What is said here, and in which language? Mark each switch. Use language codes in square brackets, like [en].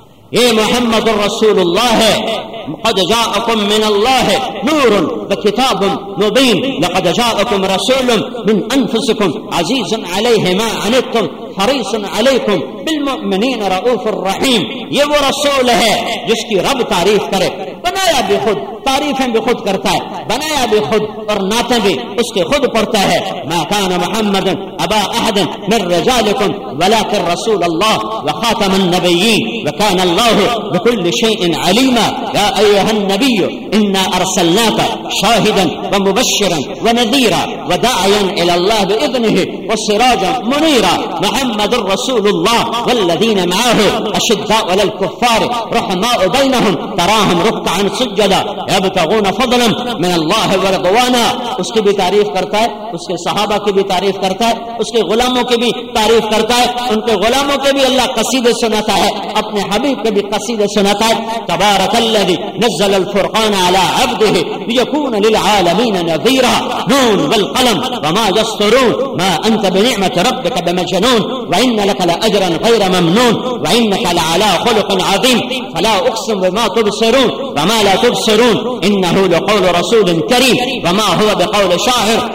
[ar] يا محمد رسول الله قد جاءكم من الله نور وكتاب مبين، لقد جاءكم رسول من أنفسكم عزيز عليه ما عنتم حريص عليكم بالمؤمنين رؤوف الرحيم. [ur] يبو رسوله جسكي رب تعريف کرے بنایا بھی خود تعریفیں بھی خود کرتا ہے بنایا بھی خود اور ناتیں بھی اس کے خود پڑتا ہے. [ar] ما كان محمد ابا احد من رجالكم ولكن رسول الله وخاتم النبيين وكان الله بكل شيء عليما. يا ايها النبي انا ارسلناك شاهدا ومبشرا ونذيرا وداعيا الى الله باذنه وسراجا منيرا. محمد رسول الله والذين معه اشداء على الكفار رحماء بينهم تراهم ركعا سجدا يبتغون فضلا من الله ورضوانا. [ur] اس کی بھی تعریف کرتا ہے، اس کے صحابہ کی بھی تعریف کرتا ہے، اس کے غلاموں کی بھی تعریف کرتا ہے، ان کے غلاموں کے بھی اللہ قصیدے سناتا ہے، اپنے حبیب کے بھی قصیدے سناتا ہے. [ar] تبارک الذي نزل الفرقان على عبده ليكون للعالمين نذيرا نون والقلم وما يسطرون ما انت بنعمة ربك بمجنون وان لك لأجرا غير ممنون وانك لعلى خلق عظيم فلا اقسم بما تبصرون وما لا تبصرون انه لقول رسول كريم وما هو بقول شاعر